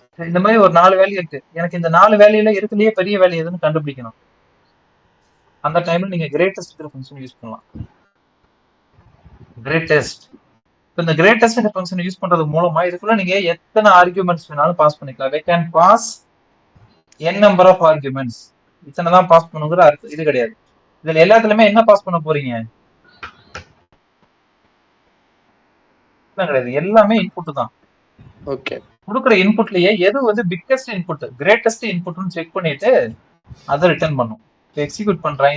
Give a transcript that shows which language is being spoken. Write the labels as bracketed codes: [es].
[ta] இந்த மாதிரி ஒரு 4 வேல்யூ இருக்கு. எனக்கு இந்த 4 வேல்யூல இருக்குலயே பெரிய வேல்யூ எதுன்னு கண்டுபிடிக்கணும். அந்த டைம்ல நீங்க கிரேட்டஸ்ட் ஃபங்க்ஷன் யூஸ் பண்ணலாம். கிரேட்டஸ்ட். இப்போ இந்த கிரேட்டஸ்ட் ஃபங்க்ஷன் யூஸ் பண்றது மூலமா இதுக்குள்ள நீங்க எத்தனை ஆர்குமெண்ட்ஸ் வேணாலும் பாஸ் பண்ணிக்கலாம். [en] we can pass n number of arguments. [ta] இத்தனை தான் பாஸ் பண்ணுங்கிற இது கிடையாது. இதுல எல்லாத்துலயுமே என்ன பாஸ் பண்ண போறீங்க? கிடையாது, எல்லாமே இன்புட் தான். ஓகே கொடுக்குற இன்புட்லயே எது வந்து பிக்கஸ்ட் இன்புட், கிரேட்டஸ்ட் இன்புட்னு செக் பண்ணிட்டு அதை ரிட்டர்ன் பண்ணும். எக்ஸிக்யூட் பண்றேன்.